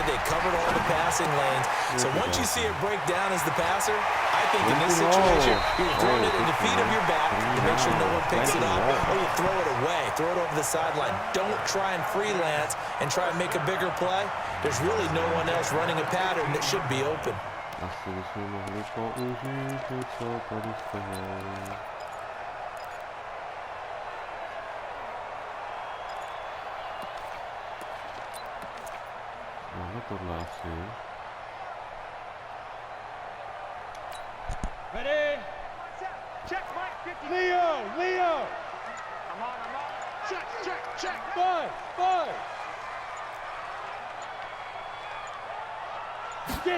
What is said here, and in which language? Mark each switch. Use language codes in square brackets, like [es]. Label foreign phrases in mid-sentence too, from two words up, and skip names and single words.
[en] They covered all the passing lanes. So once you see it break down as the passer, I think in this situation, you're throwing it in the feet of your back to make sure no one picks it up, or you throw it away, throw it over the sideline. Don't try and freelance and try and make a bigger play. There's really no one else running a pattern that should be open. [cs] Asi bychom mohli použít něco tady z toho. Máme tohle asi. [en] Ready? Check, Mike. Leo. I'm on. Check. Five. Get it.